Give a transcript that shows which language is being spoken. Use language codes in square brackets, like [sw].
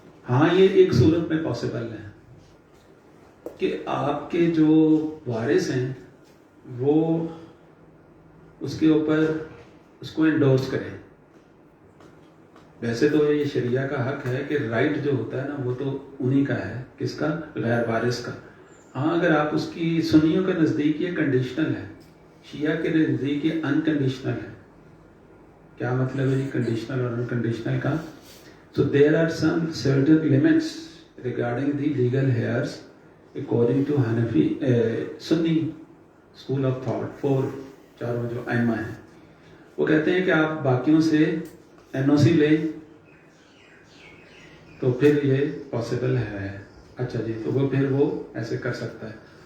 [ur] ہاں یہ ایک صورت میں پاسبل ہے کہ آپ کے جو وارث ہیں وہ اس کے اوپر اس کو انڈورس کریں. ویسے تو یہ شریعہ کا حق ہے کہ رائٹ جو ہوتا ہے نا وہ تو انہی کا ہے. کس کا؟ غیر وارث کا. ہاں اگر آپ اس کی سنیوں کے نزدیک یہ کنڈیشنل ہے، شیعہ کے نزدیک یہ انکنڈیشنل ہے. کیا مطلب ہے کنڈیشنل اور انکنڈیشنل کا؟ [en] So there are some certain limits regarding the legal heirs according to Hanafi Sunni school of thought. [ur] 4 چاروں جو ائمہ ہیں وہ کہتے ہیں کہ آپ باقیوں سے NOC لیں تو پھر یہ پاسبل ہے. اچھا جی، تو وہ پھر وہ ایسے کر سکتا ہے.